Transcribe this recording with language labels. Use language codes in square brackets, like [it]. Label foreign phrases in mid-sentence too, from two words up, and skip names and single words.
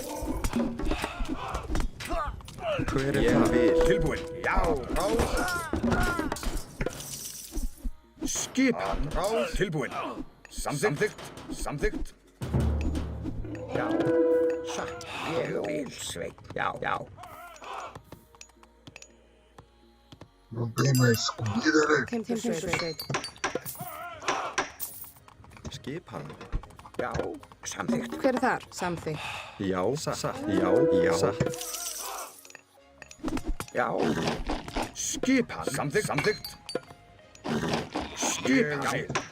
[is] Hver þar? Tilbúin. Já, rás. Skipan. Rás. Tilbúin. Samþykkt. Já. Satt. Rjótsveinn. Já. [pt] Não tem mais comida, né? [is] Timbursveit. Skipan. Já. Samþykkt. Hver þar? Samþykkt. Já. Satt. Já. Satt. Já. Skipan. Samþykkt. Skipan.